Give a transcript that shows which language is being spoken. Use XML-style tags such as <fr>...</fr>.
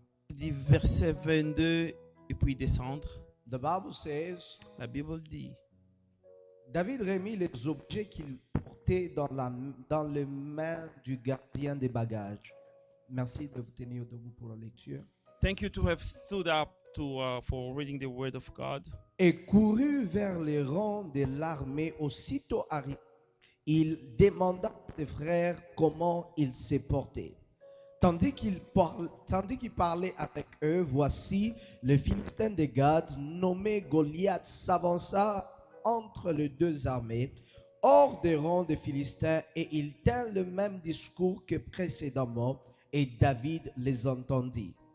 <fr>Du verset 22 et puis descendre.</fr> <en>The Bible says,</en> <fr>La Bible dit. David remit les objets qu'il portait dans les mains du gardien des bagages. Merci de vous tenir debout pour la lecture.</fr> <en>Thank you to have stood up for reading the word of God.</en> <fr>Et courut vers les rangs de l'armée. Aussitôt arrivé, il demanda à ses frères comment il s'est porté. Tandis qu'il parlait avec eux, voici le Philistin de Gad, nommé Goliath, s'avança entre les deux armées, hors des rangs des Philistins, et il tint le même discours que précédemment, et David les entendit.</fr>